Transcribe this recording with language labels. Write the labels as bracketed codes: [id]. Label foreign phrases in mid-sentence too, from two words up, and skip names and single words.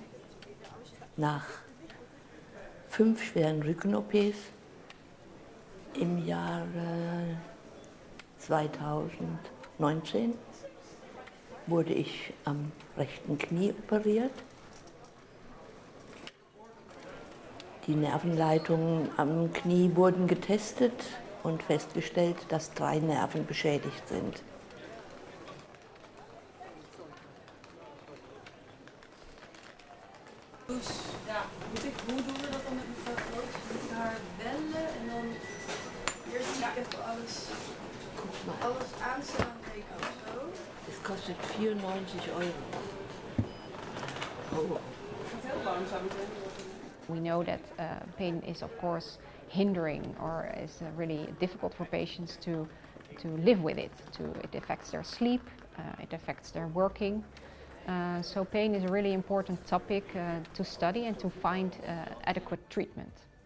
[de] Nach 5 schweren Rücken-OPs im Jahre 2019 wurde ich am rechten Knie operiert. Die Nervenleitungen am Knie wurden getestet und festgestellt, dass 3 Nerven beschädigt sind. [nl] Ja, hoe doen we dat dan met mevrouw Groot? We moeten haar bellen en dan eerst moet ik even alles aanstaan kijken of zo. Het kostet 94 €. Oh. Heel langzaam. [en] We know that pain is of course hindering or is really difficult for patients to live with it. It affects their sleep, it affects their working. So pain is a really important topic to study and to find adequate treatment.